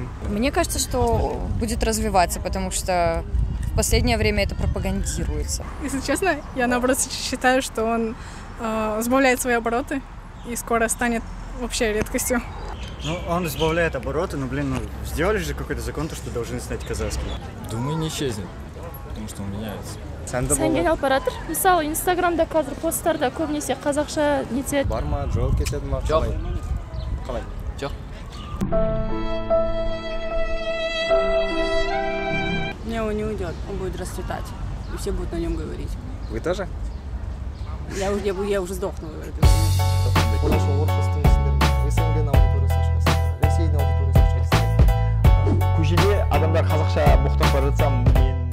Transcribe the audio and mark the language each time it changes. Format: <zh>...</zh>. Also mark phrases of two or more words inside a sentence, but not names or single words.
<ru>Мне кажется, что будет развиваться, потому что в последнее время это пропагандируется. Если честно, я наоборот считаю, что он сбавляет свои обороты и скоро станет вообще редкостью. Ну, он сбавляет обороты, но, блин, сделали же какой-то закон, то, что должны знать казахский. Думаю, не исчезнет, потому что он меняется.</ru> <kk>Сәнген алып баратыр. Мысалы, Инстаграмда қазір посттарда көбінесе қазақша нетеді. Бар ма, жол кетеді ма? Жоқ. Қалай? Жоқ.</kk> <ru>Не, он не уйдет, он будет расцветать. И все будут на нем говорить. Вы тоже? Я уже сдохну.</ru> <kk>Көшеде адамдар қазақша боқтап бара жатса</kk>